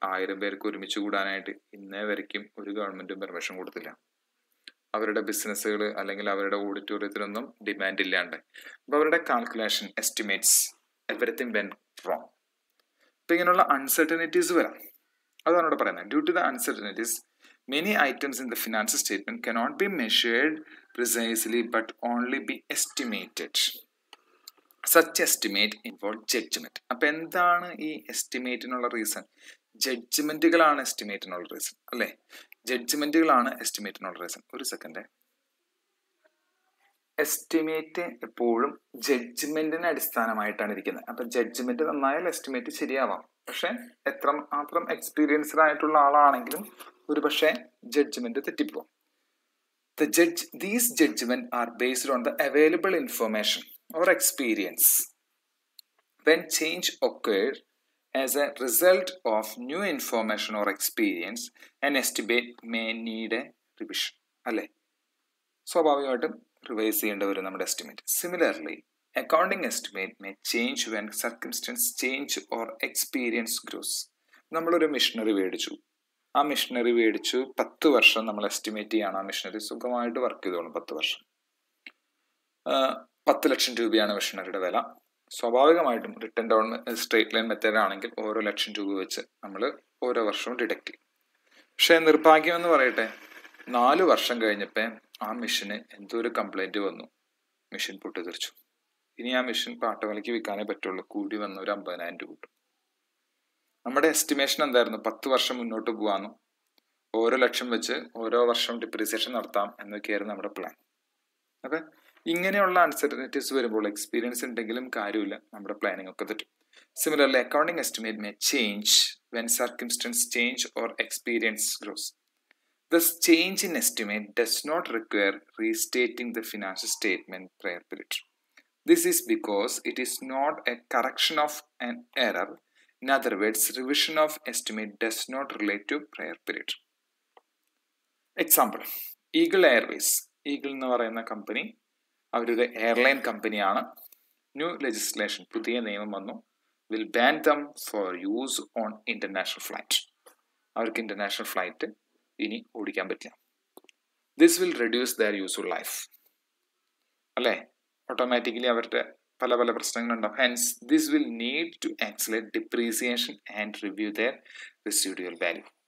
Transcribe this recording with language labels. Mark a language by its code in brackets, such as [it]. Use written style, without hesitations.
[ml] 1000 പേർക്ക് ഒരുമിച്ച് കൂടാനായിട്ട് ഇന്നേ വരയ്ക്കും ഒരു ഗവൺമെന്റും പെർമിഷൻ കൊടുത്തില്ല. അവരുടെ ബിസിനസ്സുകൾ അല്ലെങ്കിൽ അവരുടെ ഓഡിറ്റോറിയത്തിനൊന്നും ഡിമാൻഡ് ഇല്ലാണ്ട്. അപ്പൊ അവരുടെ [en] Calculation estimates everything went wrong. [ml] അപ്പൊ ഇങ്ങനെയുള്ള അൺസർട്ടനിറ്റീസ് വരാം. അതാണ് ഇവിടെ പറയുന്നത്. [en] Due to the uncertainties many items in the financial statement cannot be measured precisely but only be estimated. Such estimate involve judgment. [ml] അപ്പൊ എന്താണ് ഈ എസ്റ്റിമേറ്റിനുള്ള റീസൺ? ജഡ്ജ്മെന്റുകളാണ് എസ്റ്റിമേറ്റിനുള്ള റീസൺ അല്ലേ? ജഡ്ജ്മെന്റുകളാണ് എസ്റ്റിമേറ്റിനുള്ള റീസൺ. ഒരു സെക്കൻഡ്. എസ്റ്റിമേറ്റ് എപ്പോഴും ജഡ്ജ്മെന്റിനെ അടിസ്ഥാനമായിട്ടാണ് ഇരിക്കുന്നത്. അപ്പൊ ജഡ്ജ്മെന്റ് നന്നായാൽ എസ്റ്റിമേറ്റ് ശരിയാവാം. പക്ഷെ എത്രമാത്രം എക്സ്പീരിയൻസ്ഡ് ആയിട്ടുള്ള ആളാണെങ്കിലും ഒരു പക്ഷേ judgement തെറ്റിപ്പോകും. [en] These judgments are based on the available information or experience. When change occurs as a result of new information or experience, an estimate may need a revision. [ml] അല്ലേ? സ്വാഭാവികമായിട്ടും revise ചെയ്യേണ്ടി വരും നമ്മുടെ estimate. [en] Similarly accounting estimate may change when circumstance change or experience grows. [ml] നമ്മളൊരു missionary മേടിച്ചു. ആ missionary മേടിച്ചു 10 വർഷം നമ്മൾ എസ്റ്റിമേറ്റ് ചെയ്യാണ്. ആ മിഷനറി സുഖമായിട്ട് വർക്ക് ചെയ്തോളും 10 വർഷം. 10 ലക്ഷം രൂപയാണ് മിഷനറിയുടെ വില. സ്വാഭാവികമായിട്ടും return down straight line method ആണെങ്കിൽ ഓരോ ലക്ഷം രൂപ വെച്ച് നമ്മൾ ഓരോ വർഷവും ഡിഡക്റ്റ് ചെയ്യും. പക്ഷേ നിർഭാഗ്യം എന്ന് പറയട്ടെ, 4 വർഷം കഴിഞ്ഞപ്പോൾ ആ മെഷീന് എന്തോ ഒരു കംപ്ലൈൻറ്റ് വന്നു, മെഷീൻ പൊട്ടിത്തെറിച്ചു. ഇനി ആ മെഷീൻ പാട്ടവലിക്ക് വിൽക്കാനേ പറ്റുള്ളൂ, കൂടി വന്ന ഒരു 50,000 രൂപ കിട്ടും. നമ്മുടെ എസ്റ്റിമേഷൻ എന്തായിരുന്നു? 10 വർഷം മുന്നോട്ട് പോകാമെന്നും ഓരോ ലക്ഷം വെച്ച് ഓരോ വർഷം ഡിപ്രീസിയേഷൻ നടത്താം എന്നൊക്കെയായിരുന്നു നമ്മുടെ പ്ലാൻ. അപ്പം ഇങ്ങനെയുള്ള അൺസർട്ടനിറ്റീസ് വരുമ്പോൾ എക്സ്പീരിയൻസ് ഉണ്ടെങ്കിലും കാര്യമില്ല, നമ്മുടെ പ്ലാനിങ് ഒക്കെ തെറ്റും. [en] Similarly, accounting estimate may change when circumstances change or experience grows. Thus, change in estimate does not require restating the financial statement prior period. This is because it is not a correction of an error. In other words, revision of estimate does not relate to prior period. Example, Eagle Airways. [ml] Eagle എന്ന് പറയുന്ന company അവരൊരു airline കമ്പനിയാണ്. [en] new legislation, [ml] പുതിയ നിയമം വന്നു, [en] will ban them for use on international flight. [ml] അവർക്ക് international flight ഇനി ഓടിക്കാൻ പറ്റില്ല. [en] This will reduce their useful life. അല്ലേ? [ml] ഓട്ടോമാറ്റിക്കലി അവരുടെ പല പല പ്രശ്നങ്ങളുണ്ടാവും. [en] Hence this will need to accelerate depreciation and review their residual value.